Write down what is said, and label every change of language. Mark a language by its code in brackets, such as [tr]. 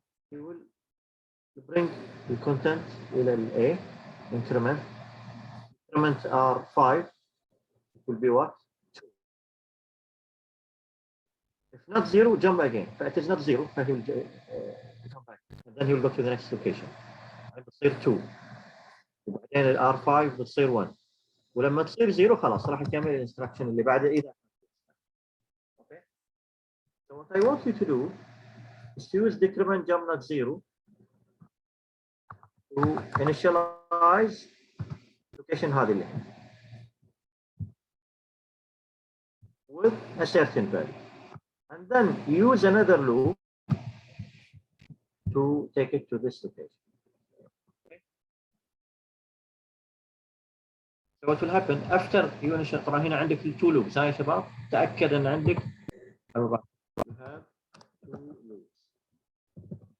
[en] He will bring the content إلى A, increment R5 will be what? 2. If not 0, jump again. If it is not 0, he will come back. And then he will go to the next location. [ar] بتصير 2. وبعدين ال R5 بتصير 1. ولما تصير 0 خلاص راح يكمل الانستراكشن اللي بعده إذا. [en] Okay. So what I want you to do is to use decrement jump not 0 to initialize location [ar] هذه اللي [en] with a certain value, and then use another loop to take it to this location. Okay. So what will happen after you initialize? [ar] طبعا هنا عندك two loops. هاي يا شباب تأكد أن عندك [en] you have two loops.